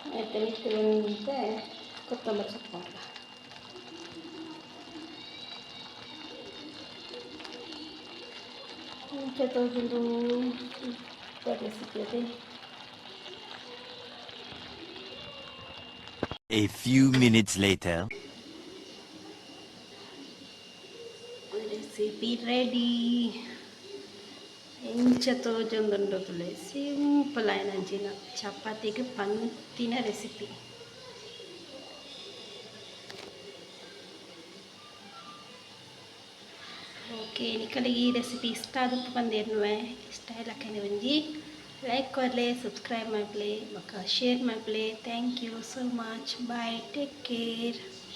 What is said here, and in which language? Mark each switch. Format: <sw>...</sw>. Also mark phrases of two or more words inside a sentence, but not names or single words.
<tcy>ಮತ್ತು ಮಿತ್ತುವಂತೆ ಕೊತ್ತಂಬರಿ ಸೊಪ್ಪು ಹಾಕುವ. ಮುಂಚೆ ತೋಜುಂಡು ರೆಸಿಪಿ ಅದೇ.</tcy> <en>A few minutes later. Recipe ready.</en> <tcy>ಎಂಚ ತೋಜೊಂದುಂಡು ಸಿಂಪಲ್ ಆಯ್ನಂಚಿನ ಚಪಾತಿಗೆ ಪಂತಿನ ರೆಸಿಪಿ. ಓಕೆ, ನಿಕಲಿಗೆ ಈ ರೆಸಿಪಿ ಇಷ್ಟ ಆದಕ್ಕೆ ಬಂದಿರುವೆ. ಇಷ್ಟ ಇಲ್ಲಕ್ಕೆ ಒಂಜಿ ಲೈಕ್ ಕೊರಲೆ, ಸಬ್ಸ್ಕ್ರೈಬ್ ಮಾಡಲಿ, ಬೊಕ್ಕ ಶೇರ್ ಮಾಡಲಿ.</tcy> <en>Thank you so much. Bye, take care.</en>